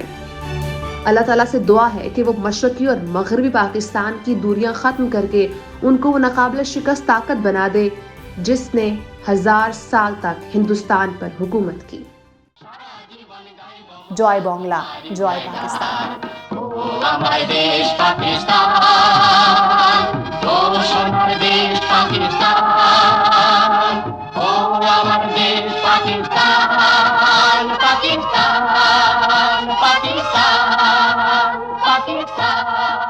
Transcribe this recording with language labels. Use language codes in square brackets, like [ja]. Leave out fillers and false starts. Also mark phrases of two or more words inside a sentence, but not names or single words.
[ur] اللہ تعالیٰ سے دعا ہے کہ وہ مشرقی اور مغربی پاکستان کی دوریاں ختم کر کے ان کو وہ ناقابل شکست طاقت بنا دے جس نے 1000 سال تک ہندوستان پر حکومت کی. [bn] জয় বাংলা, জয় পাকিস্তান. আমার দেশ পাকিস্তান, ও সোনার দেশ পাকিস্তান, ও আমার দেশ পাকিস্তান, পাকিস্তান, পাকিস্তান, পাকিস্তান.